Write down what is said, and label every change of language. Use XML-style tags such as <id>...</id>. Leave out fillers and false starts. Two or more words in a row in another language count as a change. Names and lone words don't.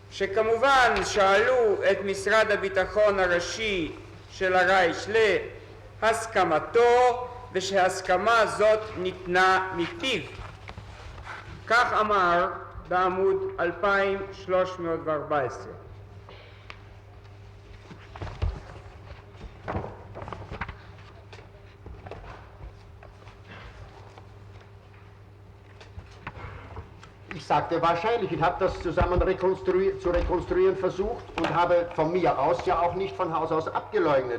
<he>שכמובן שאלו את משרד הביטחון הראשי של הרייך הסכמתו ושהסכמה זאת ניתנה מפיו. כך אמר בעמוד 2314.</he> <de>Ich sagte wahrscheinlich, ich habe das zusammen zu rekonstruieren versucht und habe von mir aus ja auch nicht von Haus aus abgeleugnet.</de>